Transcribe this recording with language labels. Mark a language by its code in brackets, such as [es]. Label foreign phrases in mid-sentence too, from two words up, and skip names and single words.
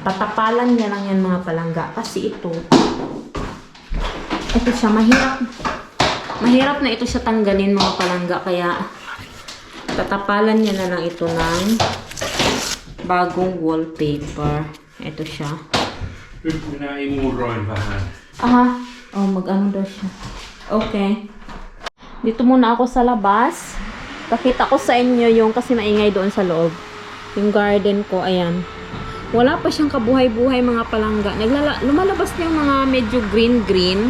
[tl] Tatapalan niya lang yan mga palangga. Kasi ito siya, mahirap na ito siya tanggalin mga palangga. Kaya, tatapalan niya na lang ito ng bagong wallpaper. Ito siya. [fi] Nyt minä imuroin vähän. [tl] Aha. Oh, mag-ano daw siya. Okay. Dito muna ako sa labas. Pakita ko sa inyo yung kasi maingay doon sa loob. Yung garden ko, ayan. Wala pa siyang kabuhay-buhay mga palangga. Lumalabas na yung mga medyo green-green.